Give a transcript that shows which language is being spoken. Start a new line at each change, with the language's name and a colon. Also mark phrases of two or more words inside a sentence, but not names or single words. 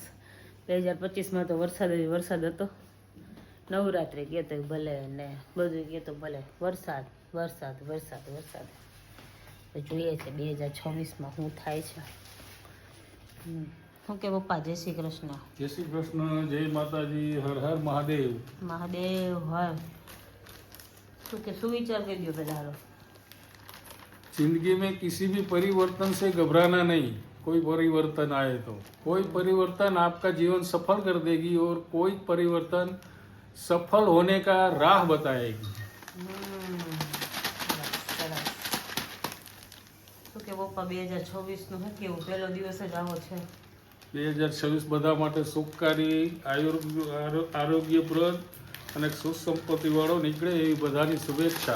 Gujarati: 2025માં તો વરસાદ હતો, નવરાત્રિ કહેતો ભલે ને બધું કહેતો ભલે, વરસાદ વરસાદ વરસાદ વરસાદ. તો જોઈએ છે 2026માં શું થાય છે. શું કે પપ્પા? જય શ્રી કૃષ્ણ.
Hindi: जय श्री कृष्ण, जय माता जी, हर हर महादेव.
Gujarati: મહાદેવ હર. શું કે શું વિચાર કરી દો પેલા હારો?
Hindi: जिंदगी में किसी भी परिवर्तन से घबराना नहीं. कोई परिवर्तन आए तो कोई परिवर्तन आपका जीवन सफल कर देगी और कोई परिवर्तन सफल होने का राह बताएगी.
Gujarati: શું કે પપ્પા 2026નું શું કેવું? પહેલો દિવસ જ આવો છે. 2026 બધા માટે સુખકારી, આરોગ્યપ્રદ અને સુસંપત્તિ વાળો નીકળે એવી બધાની શુભેચ્છા.